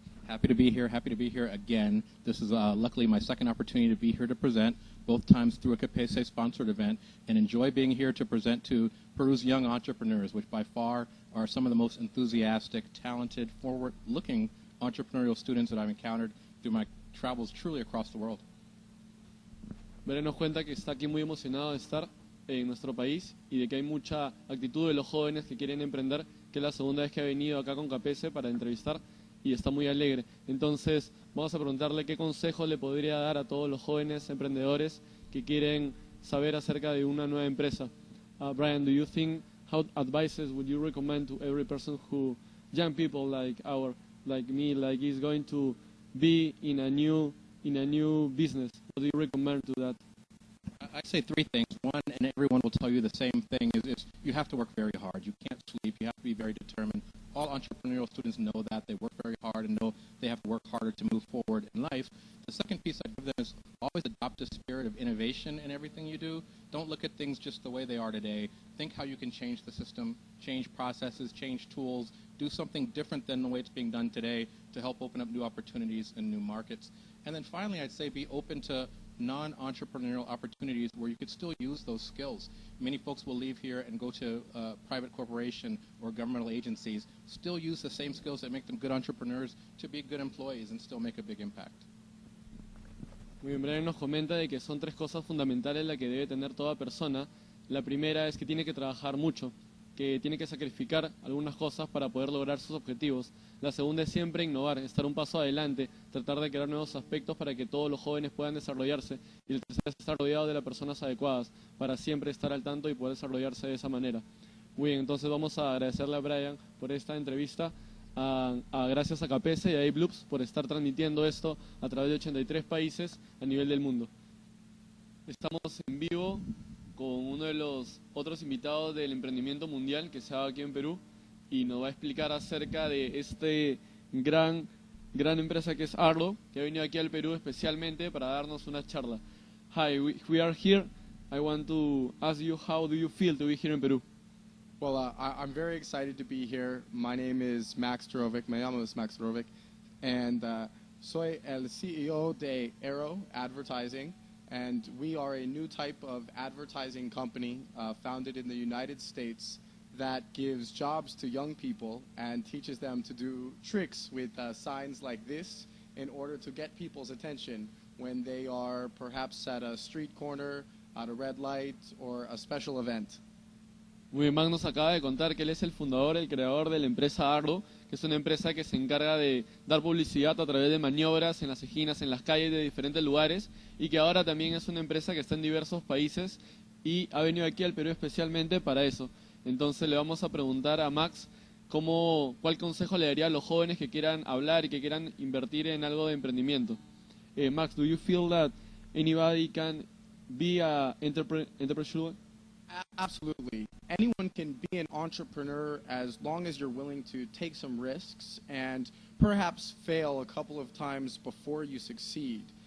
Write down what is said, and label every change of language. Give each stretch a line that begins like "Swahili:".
English: Happy to be here. Happy to be here again. This is luckily my second opportunity to be here to present, both times through a CAPESE-sponsored event, and enjoy being here to present to Peru's young entrepreneurs, which by far are some of the most enthusiastic, talented, forward-looking entrepreneurial students that I've encountered through my travels truly across the world.
Spanish: Beren nos cuenta que está aquí muy emocionado de estar en nuestro país y de que hay mucha actitud de los jóvenes que quieren emprender, que es la segunda vez que ha venido acá con CAPESE para entrevistar y está muy alegre. Entonces vamos a preguntarle qué consejos le podría dar a todos los jóvenes emprendedores que quieren saber acerca de una nueva empresa.
English: Brian, do you think, how advices would you recommend to every person who, young people like me, like is going to be in a new business? What do you recommend to that? I'd say three things. One, and everyone will tell you the same thing, is you have to work very hard. You can't sleep. You have to be very determined. All entrepreneurial students know that. They work very hard and know they have to work harder to move forward in life. The second piece I give them is always adopt a spirit of innovation in everything you do. Don't look at things just the way they are today. Think how you can change the system, change processes, change tools, do something different than the way it's being done today to help open up new opportunities and new markets. And then finally, I'd say be open to non-entrepreneurial opportunities where you could still use those skills. Many folks will leave here and go to a private corporation or governmental agencies, still use the same skills that make them good entrepreneurs to be good employees and still make a big impact.
Spanish: Muy bien, Brian nos comenta de que son tres cosas fundamentales las que debe tener toda persona. La primera es que tiene que trabajar mucho, que tiene que sacrificar algunas cosas para poder lograr sus objetivos. La segunda es siempre innovar, estar un paso adelante, tratar de crear nuevos aspectos para que todos los jóvenes puedan desarrollarse. Y el tercero es estar rodeado de las personas adecuadas para siempre estar al tanto y poder desarrollarse de esa manera. Muy bien, entonces vamos a agradecerle a Brian por esta entrevista. Gracias a CAPESE y a iBloops por estar transmitiendo esto a través de 83 países a nivel del mundo. Estamos en vivo con uno de los otros invitados del emprendimiento mundial que se ha dado aquí en Perú y nos va a explicar acerca de este gran empresa que es Arlo, que ha venido aquí al Perú especialmente para darnos una charla.
English: Hi, we are here. I want to ask you, how do you feel to be here in Peru? Well, I'm very excited to be here. My name is Max Torovic.
Spanish: Me llamo es Max Torovic. And soy el CEO de Aero Advertising.
English: And we are a new type of advertising company founded in the United States that gives jobs to young people and teaches them to do tricks with signs like this in order to get people's attention when they are perhaps at a street corner, at a red light, or a special event.
Spanish: Muy bien, Max nos acaba de contar que él es el fundador, el creador de la empresa Arlo, que es una empresa que se encarga de dar publicidad a través de maniobras en las esquinas, en las calles de diferentes lugares, y que ahora también es una empresa que está en diversos países y ha venido aquí al Perú especialmente para eso. Entonces le vamos a preguntar a Max cuál consejo le daría a los jóvenes que quieran hablar y que quieran invertir en algo de emprendimiento.
English: Max, do you feel that anybody can be an entrepreneur? Absolutely. Anyone can be an entrepreneur as long as you're willing to take some risks and perhaps fail a couple of times before you succeed.